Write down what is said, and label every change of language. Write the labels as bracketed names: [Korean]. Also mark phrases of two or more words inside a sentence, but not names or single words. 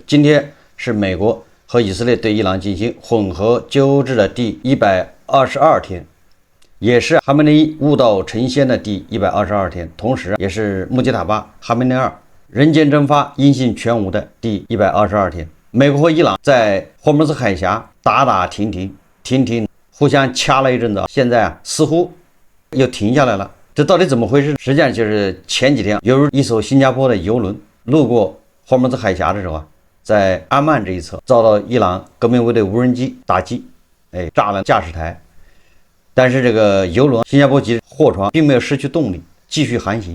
[Chinese] 今天是美國和以色列對伊朗進行混合糾治的第122天，也是哈梅內伊悟道成仙的第122天，同時也是穆吉塔巴哈梅內伊人間蒸發音信全无的第122天。美国和伊朗在霍姆茲海峽打停，互相掐了一陣子，現在似乎又停下來了。這到底怎麼回事？實際上就是前幾天有一艘新加坡的油輪路過霍姆茲海峽的時候在阿曼這一側遭到伊朗革命衛隊無人機打擊，炸了駕駛台。但是這個油輪新加坡籍貨船並沒有失去動力，繼續航行。